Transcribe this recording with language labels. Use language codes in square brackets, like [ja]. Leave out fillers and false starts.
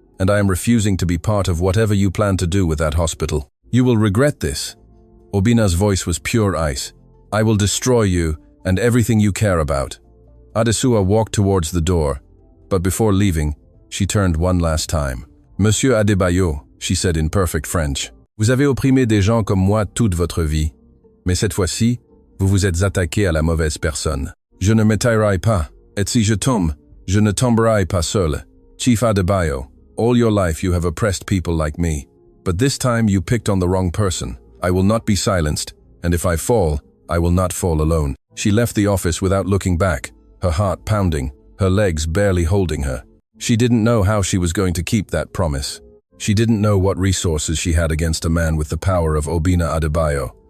[en] And I am refusing to be part of whatever you plan to do with that hospital. You will regret this. Obina's voice was pure ice. I will destroy you and everything you care about. Adesua walked towards the door, but before leaving, she turned one last time. [fr] Monsieur Adebayo, [en] she said in perfect French, [fr] vous avez opprimé des gens comme moi toute votre vie. Mais cette fois-ci, vous vous êtes attaqué à la mauvaise personne. Je ne me tairai pas, et si je tombe, je ne tomberai pas seul. [en] Chief Adebayo, all your life you have oppressed people like me. But this time you picked on the wrong person. I will not be silenced, and if I fall, I will not fall alone. She left the office without looking back, her heart pounding, her legs barely holding her. She didn't know how she was going to keep that promise. She didn't know what resources she had against a man with the power of Obina Adebayo.